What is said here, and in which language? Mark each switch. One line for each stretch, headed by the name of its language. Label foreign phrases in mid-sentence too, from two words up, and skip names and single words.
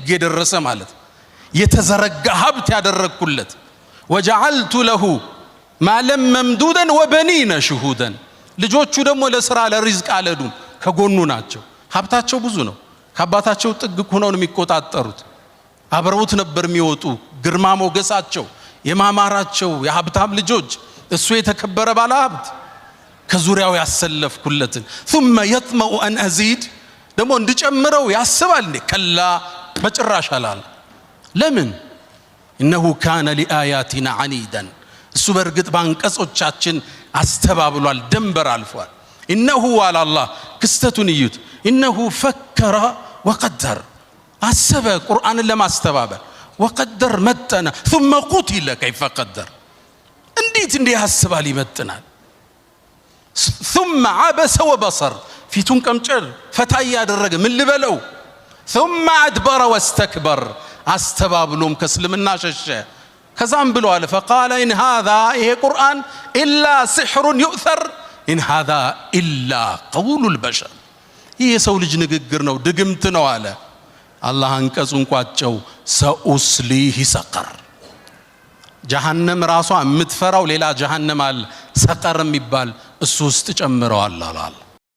Amharic: የደረሰ ማለት የተዘረጋ ሀብት ያደረግኩለት።
Arabic: وجعلت له مالا ممدودا وبنين شهودا
Amharic: ልጆቹ ደግሞ ለስራ ለሪዝቅ አልሄዱም፣ ከጎኑ ናቸው። ሀብታቸው ብዙ ነው። ከአባታቸው ጥግ ሆነው ነው የሚቆጣጠሩት። አብረውት ነበር የሚወጡ። ግርማ ሞገሳቸው የማማራቸው የሀብታም ልጆች እሱ የተከበረ ባለ ሀብት ከዙሪያው ያሰለፍኩለትን
Arabic: ثم يطمع أن أزيد
Amharic: ደግሞ እንድጨምረው ያስባል እንዴ? ከላ በጭራሽ አላለ። ለምን?
Arabic: إنه كان لآياتنا عنيدا
Amharic: እሱ በርግጥ ባንቀጾቻችን አስተባብሏል፣ ደንበር አልፏል።
Arabic: إنه على الله
Amharic: ክስተቱን እዩት።
Arabic: إنه فكر وقدر
Amharic: አሰበ ቁርአንን ለማስተባበል وقدر መጠነ
Arabic: ثم قتل كيف قدر
Amharic: እንዴት ያስባል ይመጥናል።
Arabic: ثم عبس وبصر
Amharic: ፊቱን ቀምጨር ፈታ ያደረገ ምን ልበለው።
Arabic: ثم أدبر واستكبر
Amharic: አስተባብሎም ከእስልምና ሸሸ። ከዛም ብሎ አለ
Arabic: فقال إن هذا
Amharic: ይሄ ቁርአን
Arabic: إلا سحر يؤثر إن هذا إلا قول البشر
Amharic: ይሄ ሰው ልጅ ንግግር ነው ድግምት ነው አለ። አላህ አንቀጹን ቋጨው።
Arabic: سأصليه سقر
Amharic: ጀሃነም ራሷ የምትፈራው ሌላ ጀሃነም አለ፣ ሰቀር የሚባል እሱ ውስጥ ጨምረዋል አላህ።